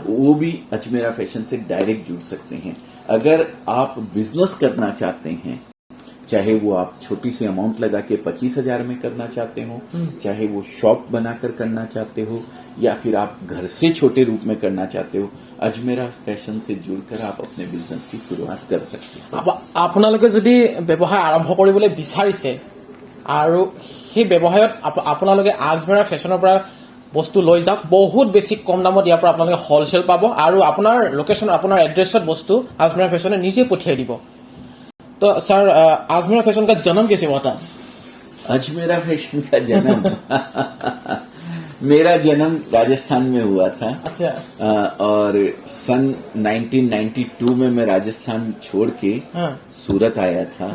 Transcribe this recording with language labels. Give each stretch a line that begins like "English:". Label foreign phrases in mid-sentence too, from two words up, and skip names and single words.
Hindi: वो भी अजमेरा फैशन से डायरेक्ट जुड़ सकते हैं। अगर आप बिजनेस करना चाहते हैं, चाहे वो आप छोटी सी अमाउंट लगा के 25,000 में करना चाहते हो, चाहे वो शॉप बनाकर करना चाहते हो, या फिर आप घर से छोटे रूप में करना चाहते हो, अजमेरा फैशन से जुड़कर आप अपने बिजनेस की शुरुआत कर सकते हैं।
Assamese: আপোনালোকে যদি ব্যৱসায় আৰম্ভ কৰিবলৈ বিচাৰিছে আৰু সেই ব্যৱসায়ত আপোনালোকে আজমেৰা ফেশ্বনৰ পৰা বস্তু লৈ যাওক। বহুত বেছি কম দামত ইয়াৰ পৰা আপোনালোকে হলচেল পাব আৰু আপোনাৰ লোকেশ্যন, আপোনাৰ এড্ৰেছত বস্তু আজমেৰা ফেশ্বনে নিজে পঠিয়াই দিব।
Hindi: तो सर, आजमेरा फैशन का जन्म कैसे हुआ था? अजमेरा फैशन का जन्म मेरा जन्म राजस्थान में हुआ था। अच्छा। और सन 1992 में मैं राजस्थान छोड़ के सूरत आया था।